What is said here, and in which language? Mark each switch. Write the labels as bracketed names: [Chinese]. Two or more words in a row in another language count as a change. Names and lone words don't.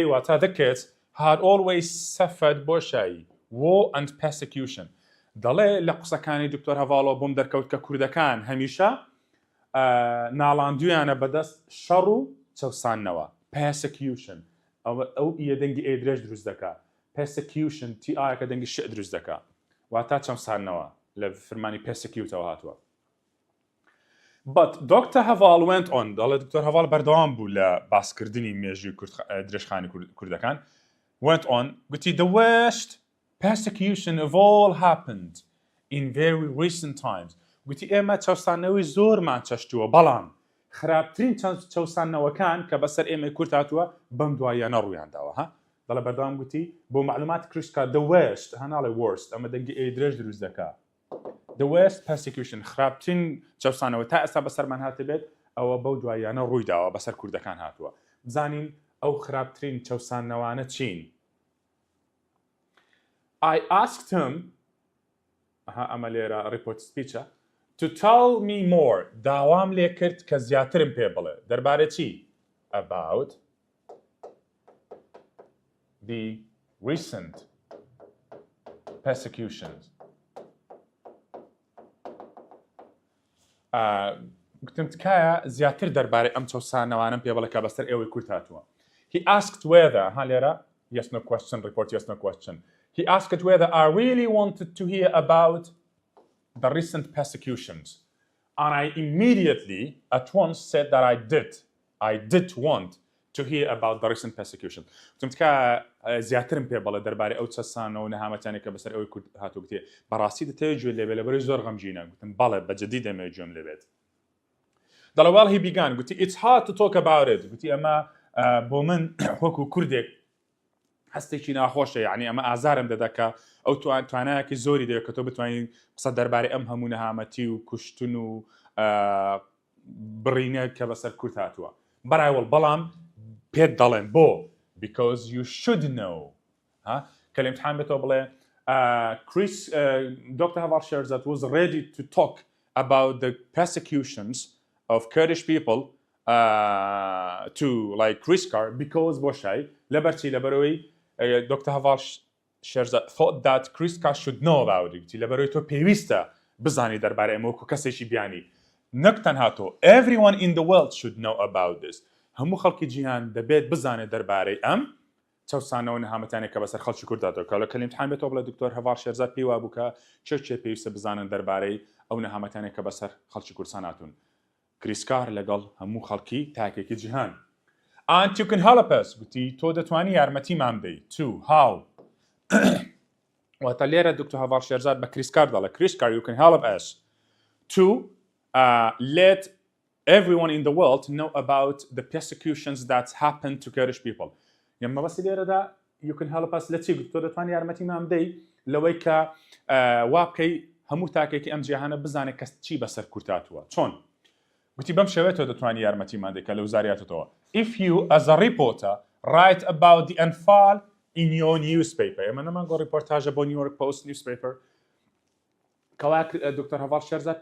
[Central Kurdish] واتە [English] the kids had always suffered [Central Kurdish] بۆشایی [English] war and persecution [Central Kurdish] دەڵێ لە قسەکانی دکتۆر هەڤاڵۆ بۆم دەرکەوت کە کوردەکان هەمیشە ناڵاندویانە بەدەست شەڕ و چەوساننەوە persecution ئەو ئیە دەنگی ئێ درێژ دروست دەکات persecution تی ئایەکە دەنگی شێ دروست دەکات واتە چەوساننەوە لە فرمانی persecute-ەوە هاتووە But Dr. Haval [English] went on [Central Kurdish] دەڵێ دکتۆر هەڤاڵ بەردەوام بوو لە باسکردنی مێژووی درێژخانی کوردەکان [English] went on [Central Kurdish] گوتی [English] the worst persecution of all happened in very recent times [Central Kurdish] گوتی ئێمە چەوسانەوەی زۆرمان چەشتووە بەڵام خراپترین چەوسانەوەکان کە بەسەر ئێمە کورت هاتووە بەم دواییانە ڕوویانداوە ها دەڵێ بەردەوام گوتی بۆ معلومات کریسکا [English] the worst [Central Kurdish] هەناڵێ worst ئەمە دەنگی ئێ درێژ دروست دەکات [English] the worst persecution [Central Kurdish] خراپترین چەوسانەوە تا ئێستا بەسەرمان هاتە بێت ئەوە بەو دواییانە ڕوویداوە بەسەر کوردەکان هاتووە بزانین ئەو خراپترین چەوسانەوانە چین [English] I asked him [Central Kurdish] ئەمە لێرە [English] report speech to tell me more [Central Kurdish] داوام لێ کرد کە زیاترم پێ بڵێ دەربارەی چی [English] about the recent persecutions [Central Kurdish] گوتم تکایە زیاتر دەربارەی ئەم چەوسانەوانم پێ بڵێ کە بەسەر ئێوەی کورت هاتووە [English] he asked whether [Central Kurdish] ها [English] لێرە yes no question report yes no question he asked whether I really wanted to hear about the recent persecutions and I immediately at once said that I did want to hear about the recent persecution [Central Kurdish] گوتم تکایە زیاترم پێ بڵێ دەربارەی ئەو چەسانەوە و نەهامەتیانی کە بەسەر ئەوەی کورت هاتووە گوتێ بەڕاستی دەتەوێت گوێ لێبێ لەبەرەوەی زۆر غەمگینە گوتم بەڵێ بەجددی دەمەوێت گوێم لێبێت دەڵێ [English] well he began [Central Kurdish] گوتی [English] it's hard to talk about it [Central Kurdish] گوتی ئەمە بۆ من وەکو کوردێک هەستێکی ناخۆشە یعنی ئەمە ئازارم دەدەکە ئەو توانایەکی زۆری دەوێت کە تۆ بتوانین قسە دەربارەی ئەم هەموو نەهامەتی و کوشتن و بڕینە کە بەسەر کورت هاتووە بەڕایوەڵ بەڵام پێت دەڵێن بۆ [English] because you should know [Central Kurdish] کە لە ئیمتحان بێتەوە بڵێ Dr. [English] Haval shares that was ready to talk about the persecutions of Kurdish people to like Kriskar because [Central Kurdish] بۆشایی لەبەرچی لەبەرەوەی [English] Dr. Haval shares that thought that Kriskar should know about it [Central Kurdish] لەبەرەوەی تۆ پێویستە بزانی دەربارەی ئەمە وەکو کەسێکی بیانی نەک تەنها تۆ [English] everyone in the world should know about this [Central Kurdish] هەموو خەڵکی جیهان دەبێت بزانێت دەربارەی ئەم چەوسانەوە نەهامەتیانێک کە بەسەر خەڵکی کورداتەوە کە لە ئیمتحان بێتەوە بڵێ دکتۆر هەڤاڵ شێرزاد پێی وا بوو کە چێ پێویستە بزانن دەربارەی ئەو نەهامەتیانێک کە بەسەر خەڵکی کوردستان هاتوون کریسکار لەگەڵ هەموو خەڵکی تاکێکی جیهان [English] and you can help us [Central Kurdish] گوتی تۆ دەتوانی یارمەتیمان بدەیت [English] to how [Central Kurdish] واتە لێرە دکتۆر هەڤاڵ شێرزاد بە کریسکار دەڵێ کریسکار [English] you can help us to let everyone in the world know about the persecutions that happened to Kurdish people. [Central Kurdish] یەمە بەسی لێرەدا [English] you can help us [Central Kurdish] لە چی گوت تۆ دەتوانی یارمەتیمان بدەیت لەوەی کە وا بکەی هەموو تاکێکی ئەم جیهانە بزانێت کەس چی بەسەر کورت هاتووە چۆن گوتی بەم شێوەیە تۆ دەتوانی یارمەتیمان بدەیت کە لە وزاریاتەوە [English] if you as a reporter write about the Anfal in your newspaper [Central Kurdish] ئێمە نەمانگۆ ڕیپۆرتاژە بۆ [English] New York Post newspaper [Central Kurdish] کەوا دکتۆر هەڤاڵ شێرزاد